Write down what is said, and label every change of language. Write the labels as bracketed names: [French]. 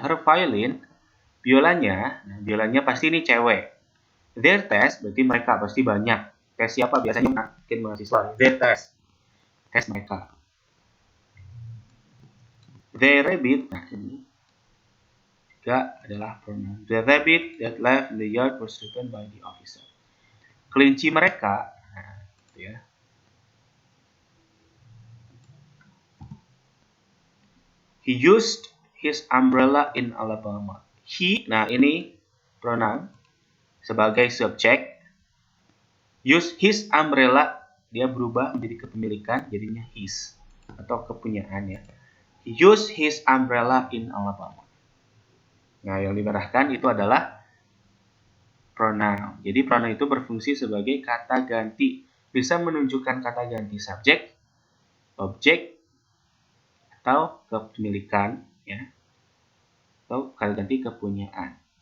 [English] Her violin, [Indonesian] biolanya, nah biolanya pasti ini cewek. [English] Their test [Indonesian] berarti mereka pasti banyak. Tes siapa biasanya makin mahasiswa. Their test. Tes mereka. [English] Their rabbit. [Indonesian] Nah ini juga adalah pronoun. [English] The rabbit that left in the yard was taken by the officer. [Indonesian] Kelinci mereka. Nah, gitu ya. [English] He used his umbrella in Alabama. [Indonesian] He, nah ini pronoun sebagai subjek. [English] Use his umbrella, [Indonesian] dia berubah menjadi kepemilikan, jadinya his atau kepunyaannya. [English] He used his umbrella in Alabama. [Indonesian] Nah, yang dimerahkan itu adalah pronoun. Jadi pronoun itu berfungsi sebagai kata ganti. Bisa menunjukkan kata ganti subjek, objek, atau kepemilikan, ya, atau kata ganti kepunyaan.